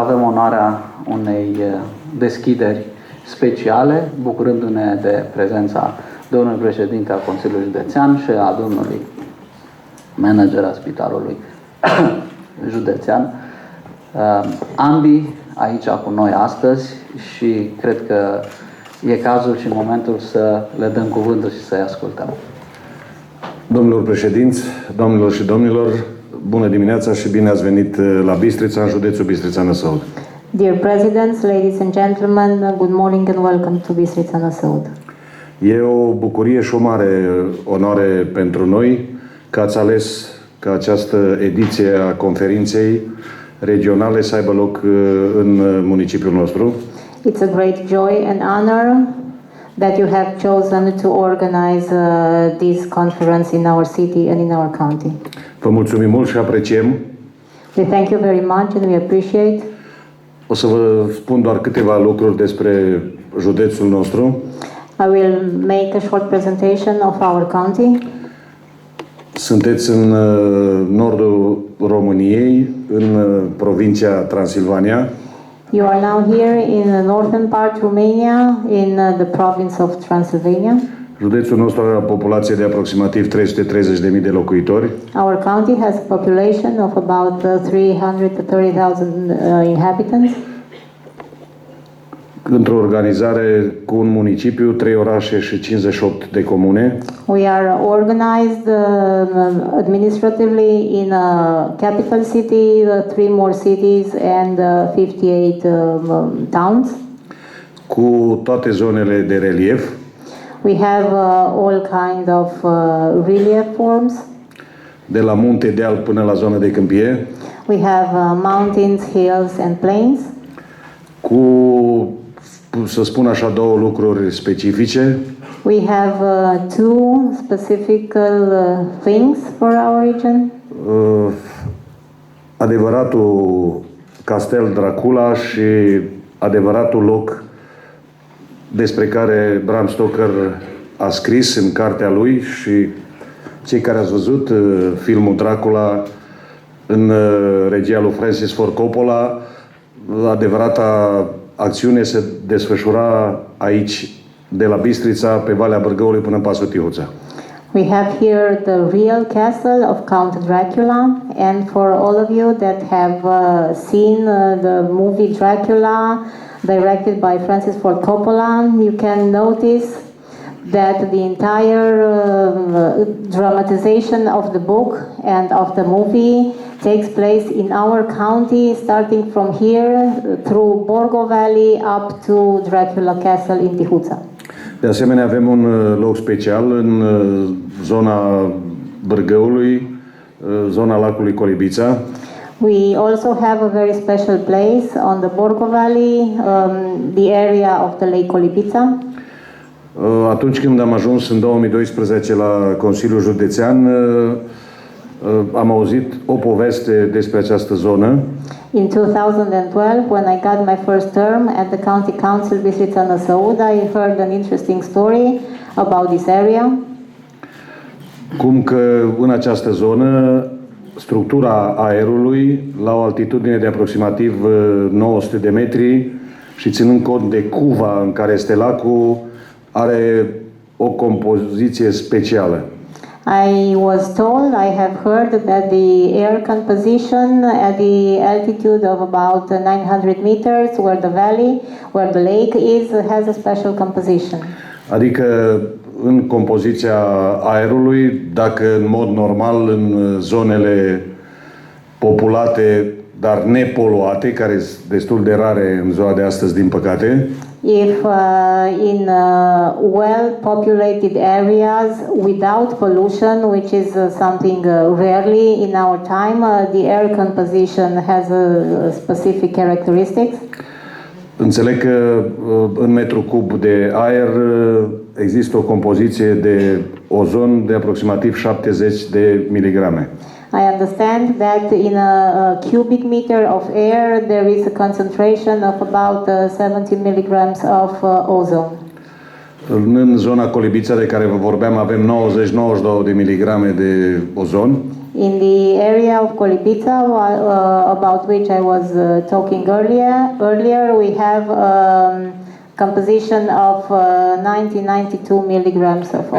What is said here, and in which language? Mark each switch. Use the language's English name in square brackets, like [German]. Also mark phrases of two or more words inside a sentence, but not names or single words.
[Romanian] avem onoarea unei deschideri speciale, bucurându-ne de prezența domnului președinte al Consiliului Județean și a domnului manager al Spitalului Județean, ambii aici cu noi astăzi și cred că e cazul și momentul să le dăm cuvântul și să-i ascultăm. Domnilor președinți, doamnelor și domnilor, bună dimineața și bine ați venit la Bistrița, în județul Bistrița-Năsăud. [English] Dear Presidents, ladies and gentlemen, good morning and welcome to Bistrița-Năsăud. [Romanian] E o bucurie și o mare onoare pentru noi că ați ales ca această ediție a conferinței regionale să aibă loc în municipiul nostru. [English] It's a great joy and honor that you have chosen to organize this conference in our city and in our county. [Romanian] Vă mulțumim mult și apreciem. [English] We thank you very much and we appreciate. [Romanian] O să vă spun doar câteva lucruri despre județul nostru. [English] I will make a short presentation of our county. [Romanian] Sunteți în nordul României, în provincia Transilvania. [English] You are now here in the northern part Romania, in the province of Transylvania. [Romanian] Județul nostru are o populație de aproximativ 330.000 de locuitori. [English] Our county has a population of about 330,000 inhabitants. [Romanian] Într-o organizare cu un municipiu, 3 orașe și 58 de comune. [English] We are organized administratively in a capital city, 3 more cities and 58 towns. [Romanian] Cu toate zonele de relief. [English] We have all kind of relief forms. [Romanian] De la munte, deal până la zona de câmpie. [English] We have mountains, hills and plains. [Romanian] Cu, să spun așa, două lucruri specifice. [English] We have two specific things for our region. [Romanian] Adevăratul Castel Dracula și adevăratul loc despre care Bram Stoker a scris în cartea lui și cei care ați văzut filmul Dracula în regia lui Francis Ford Coppola, adevărata acțiune se desfășura aici, de la Bistrița, pe Valea Bârgăului până în Pasul Tihuța. [English] We have here the real castle of Count Dracula, and for all of you that have seen the movie Dracula, directed by Francis Ford Coppola, you can notice that the entire dramatization of the book and of the movie takes place in our county, starting from here through Borgo Valley up to Dracula Castle in Tihuța. [Romanian] De asemenea, avem un loc special în zona Bârgăului, zona lacului Colibița. [English] We also have a very special place on the Borgo Valley, the area of the Lake Colibița. [Romanian] Atunci când am ajuns în 2012 la Consiliul Județean, am auzit o poveste despre această zonă. [English] In 2012, when I got my first term at the County Council Bistrița Năsăud, I heard an interesting story about this area. [Romanian] Cum că în această zonă structura aerului, la o altitudine de aproximativ 900 de metri și ținând cont de cuva în care este lacul, are o compoziție specială. [English] I was told, I have heard that the air composition at the altitude of about 900 meters, where the valley, where the lake is, has a special composition. [Romanian] Adică în compoziția aerului, dacă în mod normal în zonele populate, dar nepoluate, care sunt destul de rare în ziua de astăzi, din păcate, [English] if in well-populated areas without pollution, which is something rarely in our time, the air composition has a specific characteristics. [Romanian] Înțeleg că în metru cub de aer există o compoziție de ozon de aproximativ 70 de miligrame. [English] I understand that in a cubic meter of air there is a concentration of about 70 milligrams of ozone. [Romanian] În zona Colibița de care vă vorbeam avem 90-92 de miligrame de ozon. [English] In the area of Colibița, about which I was talking earlier, we have composition of 90-92 milligrams of ozone.